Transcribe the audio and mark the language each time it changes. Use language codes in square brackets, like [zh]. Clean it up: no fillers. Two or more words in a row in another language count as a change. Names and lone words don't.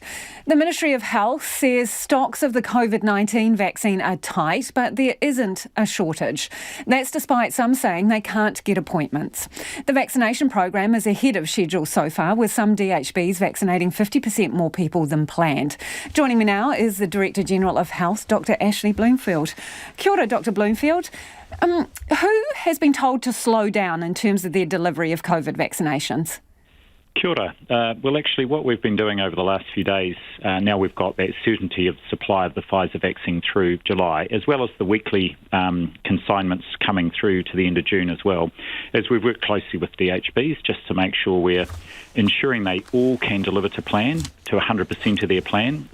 [en] The Ministry of Health says stocks of the COVID-19 vaccine are tight, but there isn't a shortage. That's despite some saying they can't get appointments. The vaccination program is ahead of schedule so far, with some DHBs vaccinating 50% more people than planned. Joining me now is the Director General of Health, Dr. Ashley Bloomfield. [mi] Kia ora, [en] Dr. Bloomfield. Who has been told to slow down in terms of their delivery of COVID vaccinations? [mi] Kia ora. [en] Well, actually, what we've been doing over the last few days, now we've got that certainty of supply of the Pfizer vaccine through July, as well as the weekly consignments coming through to the end of June as well, as we've worked closely with DHBs just to make sure we're ensuring they all can deliver to plan, to 100% of their plan.